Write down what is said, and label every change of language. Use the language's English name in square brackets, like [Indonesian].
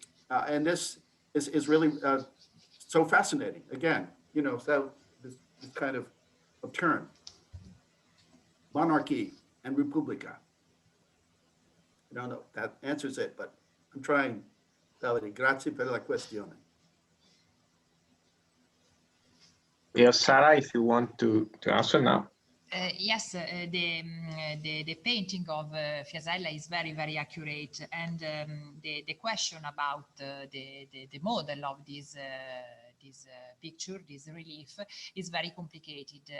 [English] And this is really so fascinating. Again, you know, so this kind of turn, monarchy and Repubblica. I don't know if that answers it, but I'm trying. [Italian] Davide, grazie per la questione. [English] Yes, Sarah, if you want to answer now. Yes, the painting of Fiasella is very, very accurate, and the question about the model of this picture, this relief, is very complicated.